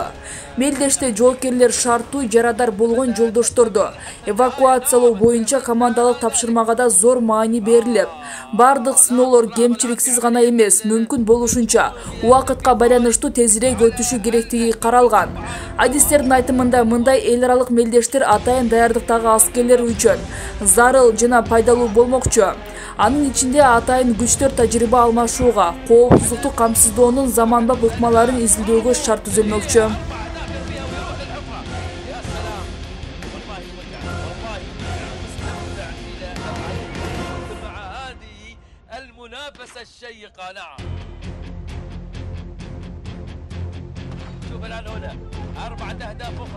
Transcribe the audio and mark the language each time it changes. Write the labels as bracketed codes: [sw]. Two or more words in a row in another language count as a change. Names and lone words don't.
[ky] Мелдеште жоокерлер шарттуу жарадар болгон жолдошторду эвакуациялоо боюнча командалык тапшырмага да зор маани берилип, бардык сыноолор кемчиликсиз гана эмес, мүмкүн болушунча убакытка байланыштуу тезирээк өтүшү керектиги каралган. Адистердин айтымында мындай эл аралык мелдештер атайын даярдыктагы аскерлер үчүн зарыл жана пайдалуу болмокчу. Анын ичинде атайын күчтөр тажрыйба алмашууга, коопсуздукту камсыздоонун заманбап ыкмаларын изилдөөгө шарт түзүлмөкчү. [ar] المنافسة الشيقة نعم. شوف الآن هنا 4 أهداف أخرى.